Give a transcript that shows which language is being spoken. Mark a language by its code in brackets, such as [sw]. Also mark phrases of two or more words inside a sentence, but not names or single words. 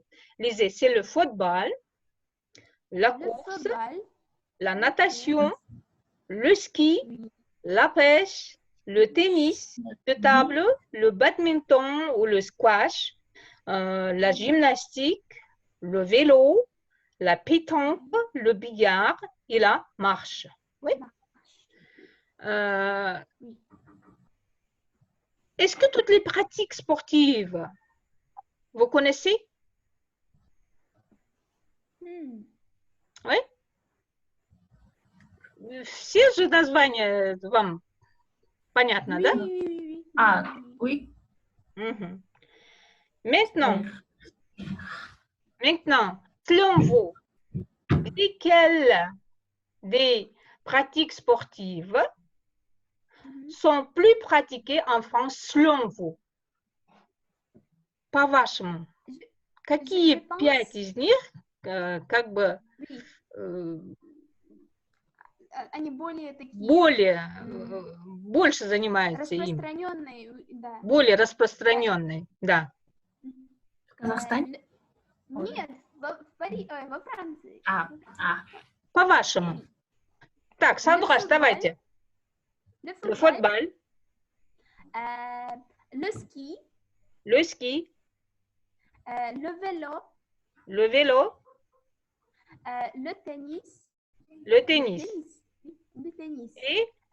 [fr] Lisez, c'est le football, la course, la natation, le ski, la pêche, le tennis de table, le badminton ou le squash, la gymnastique, le vélo, la pétanque, le billard et la marche. Oui. Est-ce que toutes les pratiques sportives, vous connaissez? Oui? [ru] Все же названия вам понятно, да? [fr] Ah, oui. Maintenant, selon vous, lesquelles des pratiques sportives sont plus pratiquées en France selon vous? [ru] По-вашему, какие 5 из них как бы они более такие... больше занимаются им? Распространенные, да. Более распространенные, да. В Казахстане? Нет, во Франции. По-вашему. Так, Сандра, давайте. [fr] Le football. Le ski. Le ski. Le vélo. Le vélo. Le tennis. Le tennis. Le tennis. Et